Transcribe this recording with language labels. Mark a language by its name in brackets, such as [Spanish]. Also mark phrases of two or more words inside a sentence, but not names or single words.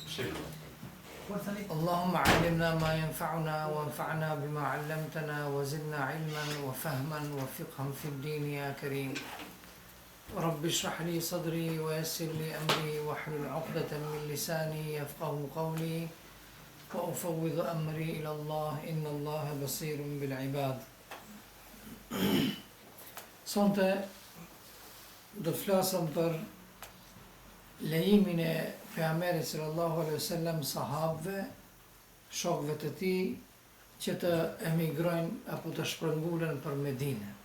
[Arabic] اللهم علمنا ما ينفعنا وانفعنا بما علمتنا وزدنا علما وفهما وفقها في الدين يا كريم رب اشرح لي صدري ويسر لي أمري واحلل عقدة من لساني يفقه قولي وأفوض أمري إلى الله إن الله بصير بالعباد. [Albanian] Sonte do të flasëm për lejimin e pejgamberit [Arabic] صلى الله عليه وسلم [Albanian] sahabëve, shokëve të tij që të emigrojnë apo të shpërngulen për Medinë.